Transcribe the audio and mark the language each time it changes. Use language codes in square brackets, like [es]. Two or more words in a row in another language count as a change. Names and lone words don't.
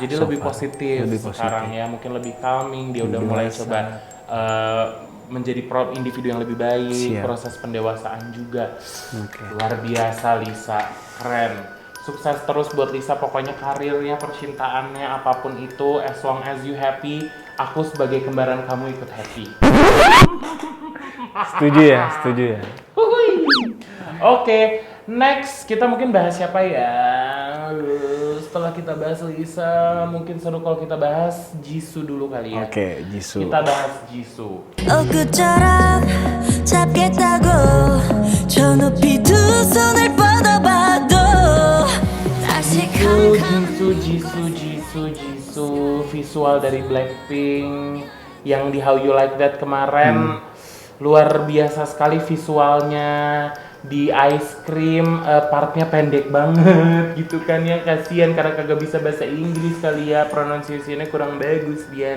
[id] Jadi lebih positif sekarang ya, mungkin lebih calming. Dia udah mulai coba menjadi individu yang lebih baik. Proses pendewasaan juga. Luar biasa Lisa, keren. Sukses terus buat Lisa, pokoknya karirnya, percintaannya, apapun itu, [en] as long as you happy. [id] Aku sebagai kembaran kamu ikut happy. Setuju ya, setuju ya. Oke, next kita mungkin bahas siapa ya? Setelah kita bahas Lisa, mungkin seru kalau kita bahas Jisoo dulu kali ya. Oke, Jisoo. Kita bahas Jisoo. [ko] 옷구처럼 잡겠다고 저 높이 두 손을 뻗어봐도 다시 [id] Jisoo, visual dari Blackpink yang di How You Like That kemarin luar biasa sekali visualnya. Di Ice Cream partnya pendek banget gitu kan ya, kasihan karena kagak bisa bahasa Inggris kali ya, pronunciation-nya kurang bagus dia.